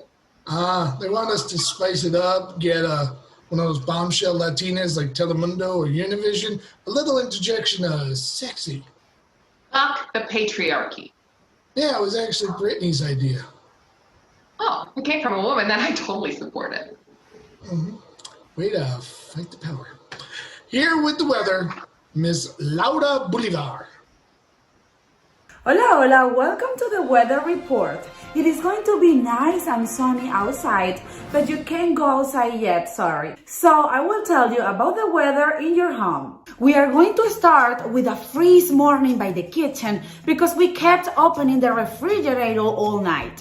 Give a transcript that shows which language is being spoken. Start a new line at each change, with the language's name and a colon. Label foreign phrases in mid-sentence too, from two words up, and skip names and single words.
English: They want us to spice it up, get one of those bombshell Latinas like Telemundo or Univision, a little interjection of sexy. Fuck the patriarchy. Yeah, it was actually Brittany's idea. Oh, it came from a woman that I totally support it. Mm-hmm. Way to fight the power. Here with the weather, Miss Lara Bolìvar.
Spanish: Hola, hola,
English: welcome to the weather report. It is going to be nice and sunny outside, but you can't go outside yet, sorry. So I will tell you about the weather in your home. We are going to start with a freeze morning by the kitchen because we kept opening the refrigerator all night.